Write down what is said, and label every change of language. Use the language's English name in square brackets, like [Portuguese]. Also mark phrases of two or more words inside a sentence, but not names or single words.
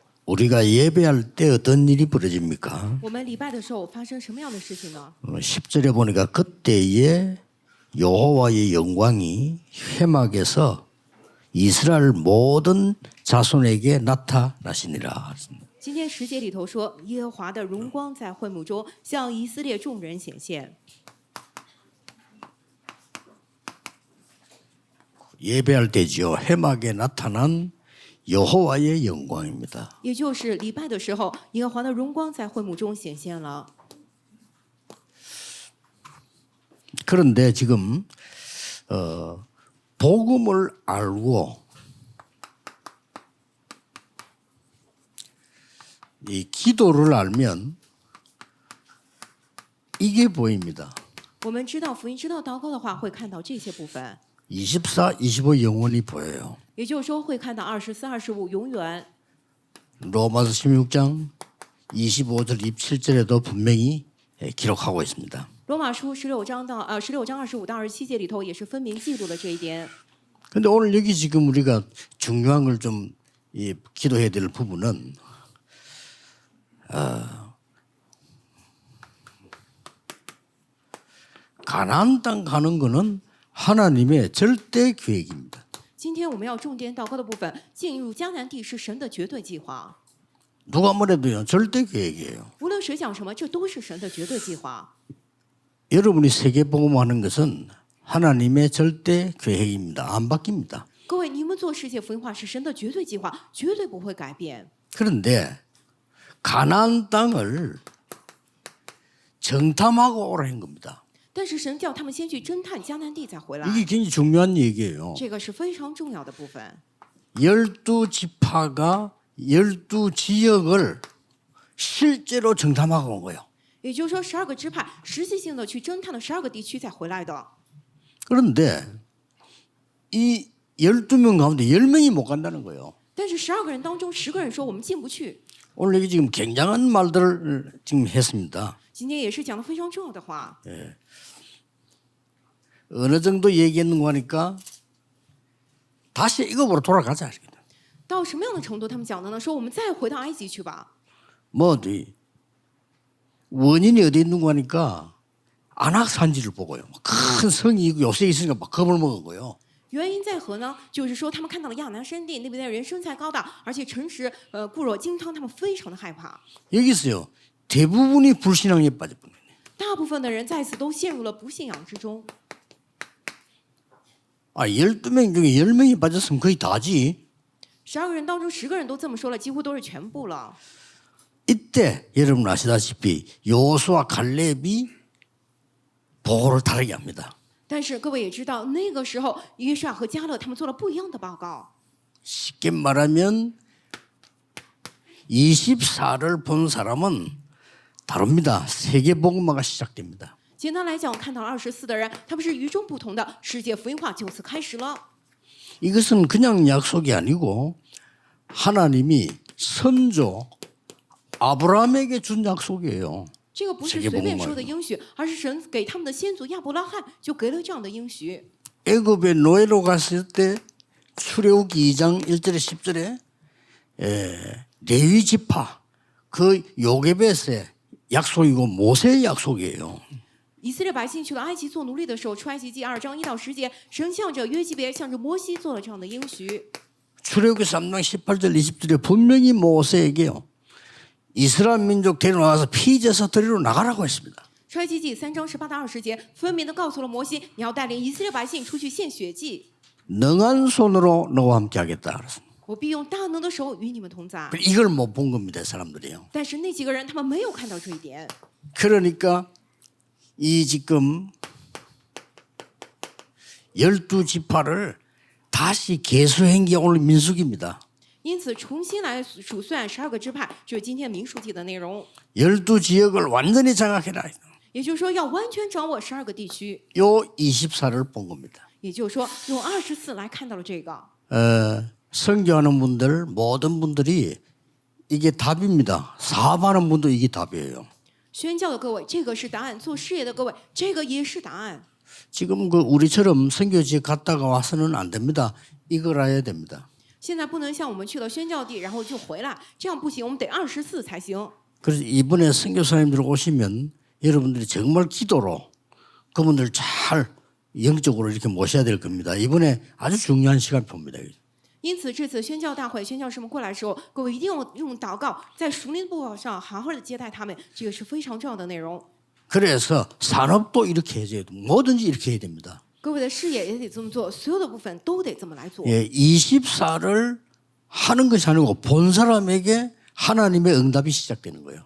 [Korean] 우리가 예배할 때 어떤 일이 벌어집니까? [Chinese] 我们礼拜的时候发生什么样的事情呢？ [Korean] 10절에 보니까 그때에 여호와의 영광이 회막에서 이스라엘 모든 자손에게 나타나시니라. [Chinese] 今天10节里头说，耶和华的荣光在会幕中向以色列众人显现。 [Korean] 예배할 때지요. 회막에 나타난 여호와의 영광입니다. [Chinese] 也就是礼拜的时候，耶和华的荣光在会幕中显现了。 [Korean] 그런데 지금 복음을 알고 이 기도를 알면 이게 보입니다. [Chinese] 我们知道福音、知道祷告的话，会看到这些部分， [Korean] 24, 25 영원히 보여요. [Chinese] 也就是说会看到24、25永远。 [Korean] 로마서 16장 25절 27절에도 분명히 기록하고 있습니다. [Chinese] 罗马书16章25到27节里头也是分明记录了这一点。 [Korean] 근데 오늘 여기 지금 우리가 중요한 걸 좀 기도해야 될 부분은 가나안 땅 가는 거는 하나님의 절대 계획입니다. [Chinese] 今天我们要重点祷告的部分，进入迦南地是神的绝对计划。 [Korean] 누가 뭐래도요 절대 계획이에요. [Chinese] 无论谁讲什么，这都是神的绝对计划。 [Korean] 여러분이 세계복음하는 것은 하나님의 절대 계획입니다. 안 바뀝니다. [Chinese] 各位，你们做世界福音化是神的绝对计划，绝对不会改变。 [Korean] 그런데 가나안 땅을 정탐하고 오라는 겁니다. [Chinese] 但是神叫他们先去侦探迦南地再回来， [Korean] 이게 굉장히 중요한 얘기예요. [Chinese] 这个是非常重要的部分。 [Korean] 12지파가 12지역을 실제로 정탐하고 온 거예요. [Chinese] 也就是说，12个支派实际性的去侦探了12个地区再回来的。 [Korean] 그런데 이 12명 가운데 10명이 못 간다는 거예요. [Chinese] 但是12个人当中10个人说我们进不去。 [Korean] 오늘 여기 지금 굉장한 말들을 지금 했습니다. [Chinese] 今天也是讲的非常重要的话。 [Korean] 어느 정도 얘기했는고 하니까 다시 애굽으로 돌아가자. [Chinese] 到什么样的程度他们讲的呢？说我们再回到埃及去吧。 [Korean] 뭐 원인이 어디 있는고 하니까 아낙 산지를 보고요. 큰 성이 있고 요새 있으니까 막 겁을 먹은 거예요. [Chinese] 原因在何呢？就是说他们看到了亚南山地那边的人身材高大，而且诚实固若金汤，他们非常的害怕。 [Korean] 여기서요. 대부분이 불신앙에 빠져버려요. [Chinese] 大部分的人在此都陷入了不信仰之中。 [Korean] 12명 중에 10명이 빠졌으면 거의 다지. [Chinese] 12 个人当中10个人都这么说了，几乎都是全部了。 [Korean] 이때 여러분 아시다시피 여호수아 갈렙이 보고를 다르게 합니다. [Chinese] 但是各位也知道，那个时候约书亚和迦勒他们做了不一样的报告。 [Korean] 쉽게 말하면 24를 본 사람은 다릅니다. 세계복음화가 시작됩니다. [Chinese] 简单来讲，看到了24的人，他们是与众不同的，世界福音化就此开始了。 [Korean] 이것은 그냥 약속이 아니고 하나님이 선조 아브라함에게 준 약속이에요. [Chinese] 这个不是随便说的应许，而是神给他们的先祖亚伯拉罕就给了这样的应许。 [Korean] 애굽에 노예로 갔을 때 출애굽기 2장 1절에 10절에 레위 지파 그 요게벳의 약속이고 모세의 약속이에요. [Chinese] 以色列百姓去了埃及做奴隶的时候，出埃及记2章1到10节，神向着约基别、向着摩西做了这样的应许。 [Korean] 출애굽기 3장 18절 20절에 분명히 모세에게요. 이스라엘 민족 데려나와서 피제사 드리러 나가라고 했습니다. [Chinese] 出埃及记3章18到20节，分明的告诉了摩西，你要带领以色列百姓出去献血祭。 [Korean] 능한 손으로 너와 함께 하겠다. 그랬습니다. [Chinese] 我必用大能的手与你们同在。 [Korean] 이걸 못 본 겁니다. 사람들이요. [Chinese] 但是那几个人他们没有看到这一点， [Korean] 그러니까 이 지금 12지파를 다시 계수한 게 오늘 민수기입니다. [Chinese] 因此重新来数算12个支派，就是今天民数记的内容。 [Korean] 12지역을 완전히 장악해라. [Chinese] 也就是说，要完全掌握12个地区。 [Korean] 요 24를 본 겁니다. [Chinese] 也就是说，用24来看到了这个。 [Korean] 선교하는 분들 모든 분들이 이게 답입니다. 사업하는 분도 이게 답이에요. [Chinese] 宣教的各位，这个是答案；做事业的各位，这个也是答案。 [Korean] 지금 그 우리처럼 선교지에 갔다가 와서는 안 됩니다. 이걸 알아야 됩니다. [Chinese] 现在不能像我们去了宣教地，然后就回来，这样不行，我们得24才行。 [Korean] 그래서 이번에 선교사님들 오시면 여러분들이 정말 기도로 그분들 잘 영적으로 이렇게 모셔야 될 겁니다. 이번에 아주 중요한 시간표입니다. [Chinese] 因此，这次宣教大会，宣教士们过来的时候，各位一定要用祷告，在属灵的步伐上好好的接待他们，这个是非常重要的内容。 [Korean] 그래서 산업도 이렇게 해줘야 돼요. 뭐든지 이렇게 해야 됩니다. [Chinese] 各位的事业也得这么做，所有的部分都得这么来做。 [Korean] 예, 24를 하는 것이 아니고 본 사람에게 하나님의 응답이 시작되는 거예요.